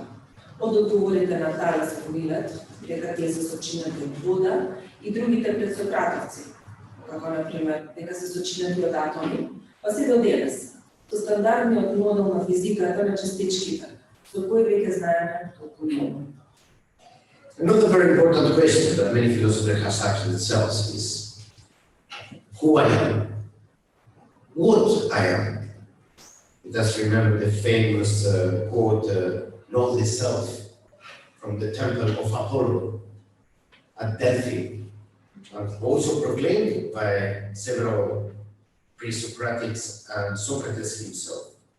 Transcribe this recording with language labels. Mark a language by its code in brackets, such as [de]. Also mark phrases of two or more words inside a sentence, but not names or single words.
[mk] Од одговорите на Талес и Милет, дека тие се сочинети од вода, и другите предсократовци, како например дека се сочинети од атоми, па се до денес, со стандардниот модел на физиката на частичките, со кој веќе знаеме толку многу. [en] Another very important question that many philosophers have asked themselves is, who I am? What I am? Let us remember the famous quote, know the self, from the temple of Apollo at Delphi, and also proclaimed by several pre-Socratics and Socrates himself.